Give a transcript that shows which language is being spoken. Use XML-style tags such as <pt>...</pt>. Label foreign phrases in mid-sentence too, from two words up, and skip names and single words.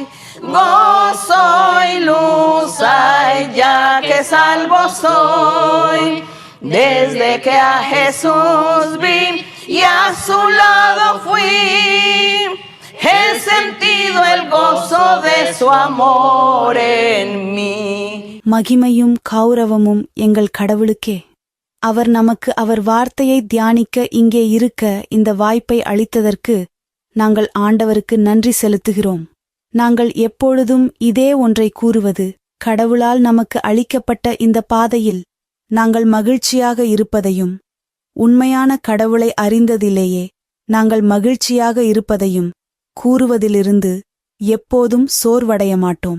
<es>Gozo y luz hay ya que salvo soy. Desde que a Jesús vi y a su lado fui, he sentido el gozo de su amor en mí.</es> <ta>மகிமையும் கௌரவமும் எங்கள் கடவுளுக்கே. அவர் நமக்கு அவர் வார்த்தையை தியானிக்க இங்கே இருக்க இந்த வாய்ப்பை அளித்ததற்கு நாங்கள் ஆண்டவருக்கு நன்றி செலுத்துகிறோம். நாங்கள் எப்பொழுதும் இதே ஒன்றை கூறுவது, கடவுளால் நமக்கு அளிக்கப்பட்ட இந்த பாதையில் நாங்கள் மகிழ்ச்சியாக இருப்பதையும், உண்மையான கடவுளை அறிந்ததிலேயே நாங்கள் மகிழ்ச்சியாக இருப்பதையும் கூறுவதிலிருந்து எப்போதும் சோர்வடைய மாட்டோம்.</ta>